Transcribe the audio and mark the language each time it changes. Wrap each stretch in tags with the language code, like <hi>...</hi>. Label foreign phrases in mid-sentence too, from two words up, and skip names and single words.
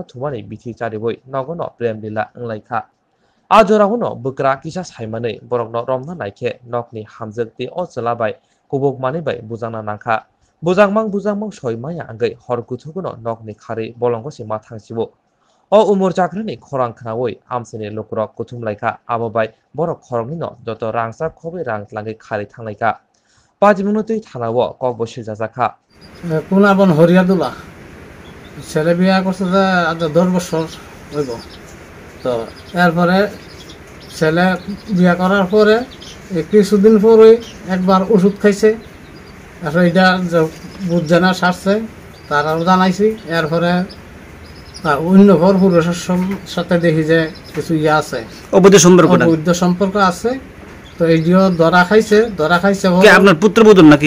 <trp>Tumani Biti Charibui Nogono Prem Lila Nglaika Ajorahuno bukra kisa saimane borokno romna naike nokni hamjakti o chalabai kubuk mani bai bujangna nangkha bujangmang soimaya angai horkuthuguno nokni khari bolongo sima thangsibo o umur chakrani khorang khnawi amsini lukrok kuthum laika abobai borok khorongino joto rangsa khobai rangtlangai khari thanglaika পাঁচমিনিটেই থানাও ককবো সেজাজাখা</trp> <bn>কুনাবন হরিয়াদুল্লাহ ছেলে বিয়া করছে যে আজ 10 বছর হইব তো এরপরে ছেলে বিয়া করার পরে কিছুদিন পরে একবার ওষুধ খাইছে আসলে এটা বুঝজানা সারছে তারাও জানাইছি এরপরে অন্য ঘর পুরুষের সাথে দেখি যে কিছু ইয়ে আছে অবৈধ সম্পর্ক আছে তো এইটিও ধরা খাইছে আপনার পুত্রবধূ নাকি?</bn>